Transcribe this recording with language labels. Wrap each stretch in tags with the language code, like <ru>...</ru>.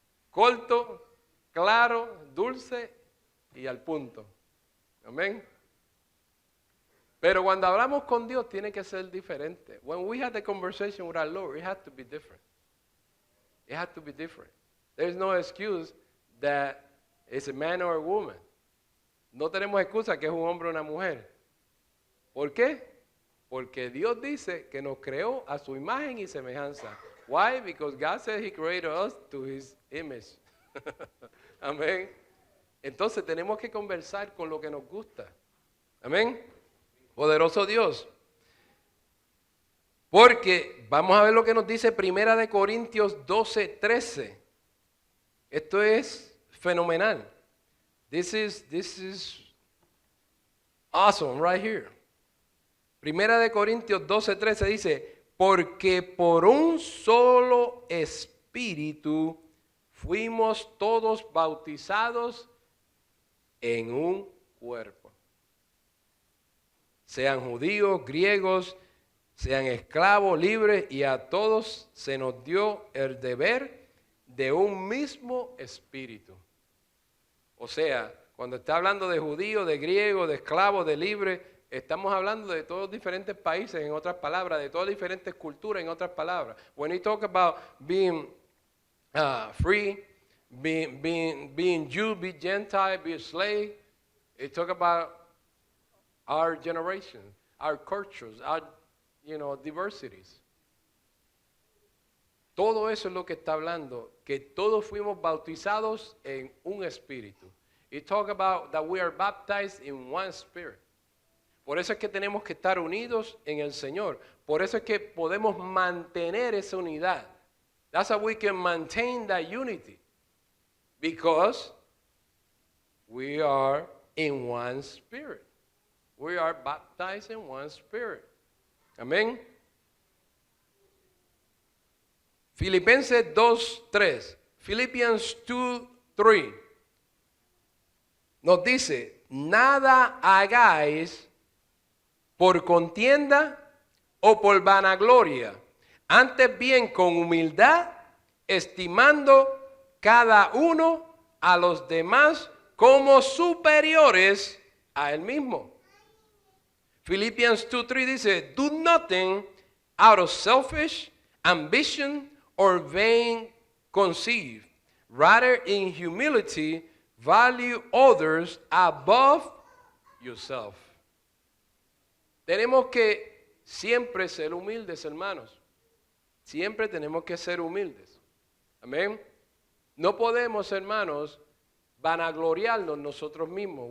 <es>Corto, claro, dulce y al punto. Amén. Pero cuando hablamos con Dios tiene que ser diferente.</es> <en>When we had the conversation with our Lord, it had to be different. It had to be different. There's no excuse that it's a man or a woman.</en> <es>No tenemos excusa que es un hombre o una mujer. ¿Por qué? Porque Dios dice que nos creó a su imagen y semejanza.</es> <en>Why? Because God said He created us to His image.</en> <es>Amén. Entonces tenemos que conversar con lo que nos gusta. Amén. Poderoso Dios. Porque vamos a ver lo que nos dice 1 Corintios 12:13. Esto es fenomenal.</es> <en>This is awesome right here.</en> <es>1 Corintios 12:13 dice, porque por un solo espíritu fuimos todos bautizados en un cuerpo. Sean judíos, griegos, sean esclavos, libres, y a todos se nos dio el deber de un mismo espíritu. O sea, cuando está hablando de judíos, de griegos, de esclavos, de libres, estamos hablando de todos diferentes países, en otras palabras, de todas diferentes culturas, en otras palabras.</es> <en>When we talk about being free, being Jew, being Gentile, being slave, it talk about our generation, our cultures, our diversities.</en> <es>Todo eso es lo que está hablando, que todos fuimos bautizados en un espíritu.</es> <en>It talk about that we are baptized in one spirit.</en> <es>Por eso es que tenemos que estar unidos en el Señor. Por eso es que podemos mantener esa unidad.</es> <en>That's how we can maintain that unity. Because we are in one spirit. We are baptized in one spirit.</en> <es>Amén. Filipenses 2:3. Philippians 2:3. Nos dice, nada hagáis por contienda o por vanagloria, antes bien con humildad, estimando cada uno a los demás como superiores a él mismo.</es> <en>Philippians 2:3 dice, do nothing out of selfish ambition or vain conceit. Rather in humility, value others above yourself.</en> <es>Tenemos que siempre ser humildes, hermanos. Siempre tenemos que ser humildes. Amén. No podemos, hermanos, vanagloriarnos nosotros mismos.</es>